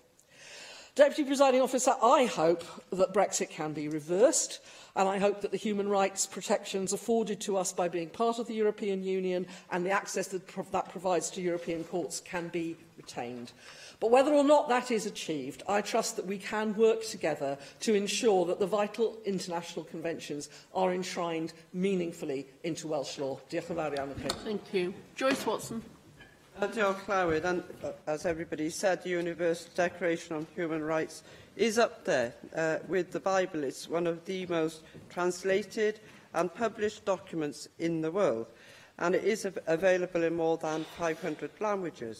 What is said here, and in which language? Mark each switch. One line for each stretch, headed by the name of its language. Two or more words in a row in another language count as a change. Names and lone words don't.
English: Deputy Presiding Officer, I hope that Brexit can be reversed, and I hope that the human rights protections afforded to us by being part of the European Union and the access that provides to European courts can be retained. But whether or not that is achieved, I trust that we can work together to ensure that the vital international conventions are enshrined meaningfully into Welsh law.
Welsh: Diolch yn fawr iawn.
English: Thank you. Joyce Watson.
Welsh: Diolch Clywyd,
English: and as everybody said, the Universal Declaration on Human Rights is up there with the Bible. It's one of the most translated and published documents in the world, and it is available in more than 500 languages.